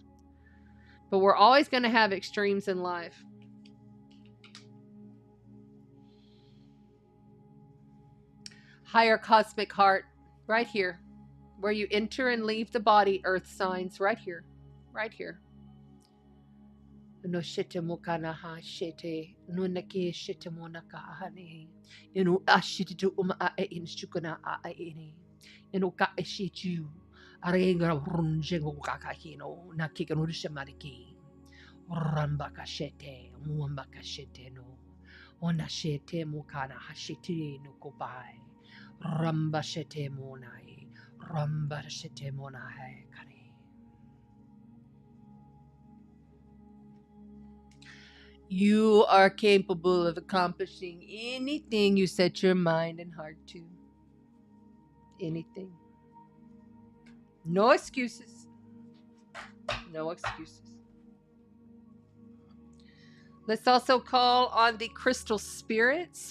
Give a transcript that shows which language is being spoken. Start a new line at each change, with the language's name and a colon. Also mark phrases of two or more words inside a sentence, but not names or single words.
English: But we're always going to have extremes in life. Higher cosmic heart. Right here. Where you enter and leave the body. Earth signs. Right here. Right here. No shete mokana ha shete no nake shete monaka ahane inu ashite tu a in shukana a ini inu ka shitu arenga runje ngaka hino nakika no shamariki ramba ka shete muamba ka shete no ona shete mokana ha shete no kobai ramba shete monai ramba shete monai kare. You are capable of accomplishing anything you set your mind and heart to. Anything. No excuses. No excuses. Let's also call on the crystal spirits.